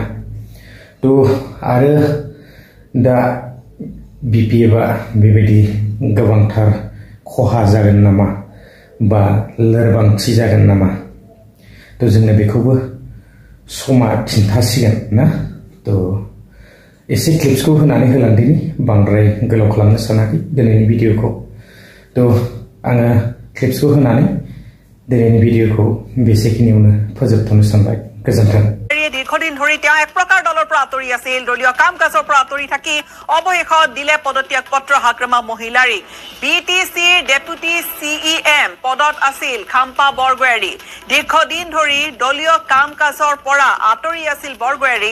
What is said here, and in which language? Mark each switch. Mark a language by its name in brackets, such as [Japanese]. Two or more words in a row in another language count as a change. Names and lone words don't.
[Bodo] तो आरो दा BPFआ बेबायदि गोबांथार खहा जागोन नामा बा लोरबांथि जागोन नामा तो जोंनो बेखौबो समा खिन्थासिगोन ना। तो एसे क्लिप्सखौ होनानै होलांदिनि बांद्राय गोलाव खालामनो सानाखै दिनैनि भिडिअखौ। तो आङो क्लिप्सखौ होनानै दिनैनि भिडिअखौ बेसेखिनियावनो फोजोबथ'नो सानबाय। गोजोन्थों। [Assamese] দীৰ্ঘদিন ধৰি তেওঁ এক প্ৰকাৰ দলৰ পৰা আঁতৰি আছিল। দলীয় কাম কাজৰ পৰা আঁতৰি থাকি অৱশেষত দিলে পদত্যাগ পত্ৰ হাগ্ৰামা মহিলাৰী। BTCৰ ডেপুটি CEM পদত আছিল খাম্পা বৰগয়াৰী। দীৰ্ঘদিন ধৰি দলীয় কাম কাজৰ পৰা আঁতৰি আছিল বৰগয়াৰী।